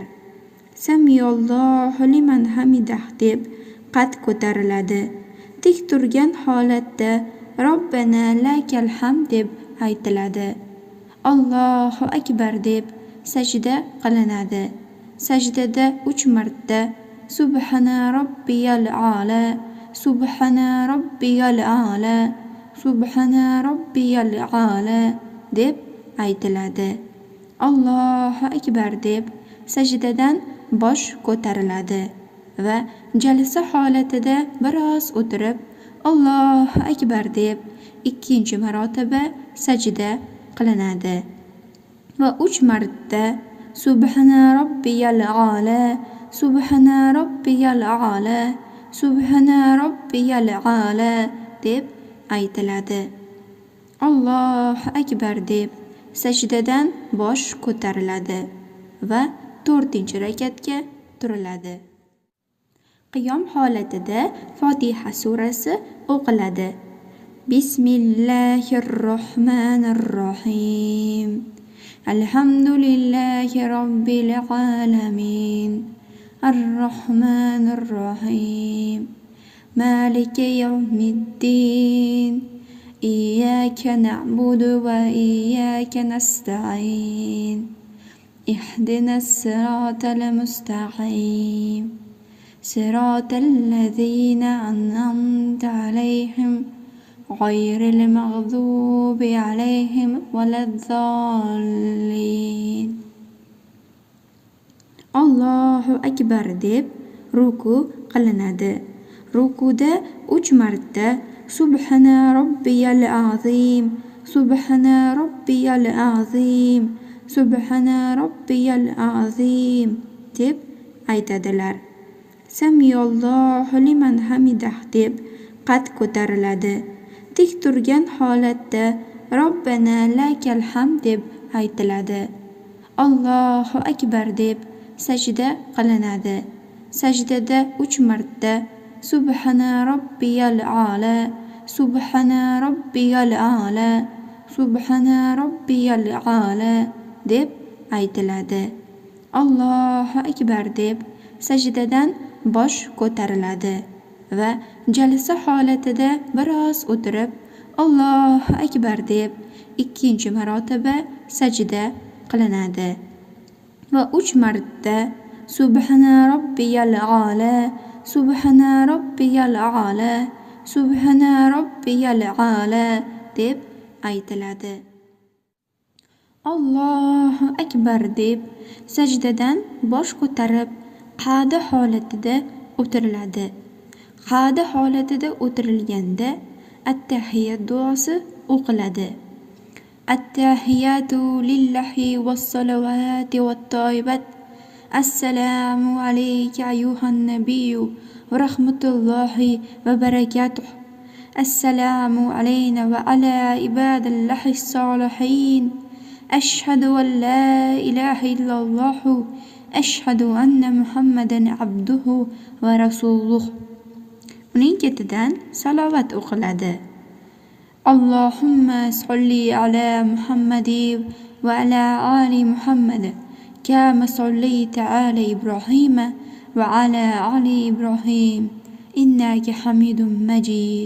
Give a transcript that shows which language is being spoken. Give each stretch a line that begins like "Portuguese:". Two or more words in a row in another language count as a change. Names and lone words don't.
Arabic: سمع الله لمن حمده
Uzbek: deb qad ko'tariladi. Tik turgan holatda
Arabic: ربنا لك الحمد
Uzbek: deb aytiladi.
Arabic: الله أكبر
Uzbek: deb sajda qilinadi. Sajdada 3 marta
Arabic: سبحان ربي الأعلى سبحان ربي الأعلى سبحان ربي الأعلى
Uzbek: deb aytiladi.
Arabic: الله أكبر
Uzbek: deb sajdadan bosh ko'tariladi va jalsa holatida biroz o'tirib
Arabic: الله أكبر
Uzbek: deb 2-chi marotaba sajda qilinadi va 3 marta
Arabic: سبحان ربي الأعلى سبحان ربي الأعلى سبحان ربي الأعلى
Uzbek: deb aytiladi.
Arabic: الله أكبر
Uzbek: deb sajdadan bosh ko'tariladi va 4-chi rakatga turiladi. Qiyom holatida Fotiha surasi o'qiladi.
Arabic: بسم الله الرحمن الرحيم. الحمد لله رب العالمين. الرحمن الرحيم مالك يوم الدين. إياك نعبد وإياك نستعين اهدنا الصراط المستقيم صراط الذين أنعمت عليهم غير المغضوب عليهم ولا الضالين. الله أكبر
Uzbek: deb ruku qilinadi. Rukuda 3 marta
Arabic: سبحان ربي العظيم سبحان ربي العظيم سبحان ربي العظيم
Uzbek: deb aytadilar.
Arabic: سمع الله لمن حمده
Uzbek: deb qad ko'tariladi. Tik turgan holatda
Arabic: ربنا لك الحمد
Uzbek: deb aytiladi.
Arabic: الله أكبر
Uzbek: deb sajda qilinadi. Sajdada 3 marta
Arabic: سبحان ربي الأعلى سبحان ربي الأعلى سبحان ربي الأعلى
Uzbek: deb aytiladi.
Arabic: الله أكبر
Uzbek: deb sajdadan bosh ko'tariladi va jalsa holatida biroz o'tirib
Arabic: الله أكبر
Uzbek: deb 2-chi marotaba sajda qilinadi va 3 marta
Arabic: سبحان ربي الأعلى سبحان ربي الأعلى سبحان ربي الأعلى
Uzbek: deb aytiladi.
Arabic: الله أكبر
Uzbek: deb sajdadan bosh ko'tarib qa'da holatida o'tiriladi. Qa'da holatida o'tirilganda at-tahiyat duosi o'qiladi.
Arabic: التحيات لله والصلوات والطيبات. السلام عليك أيها النبي ورحمة الله وبركاته. السلام علينا وعلى عباد الله الصالحين. أشهد أن لا إله إلا الله. أشهد أن محمدا عبده ورسوله.
Uzbek: Uning ketidan salovat o'qiladi.
Arabic: اللهم صل على محمد وعلى آل محمد كما صليت على إبراهيم وعلى آل إبراهيم إنك حميد مجيد.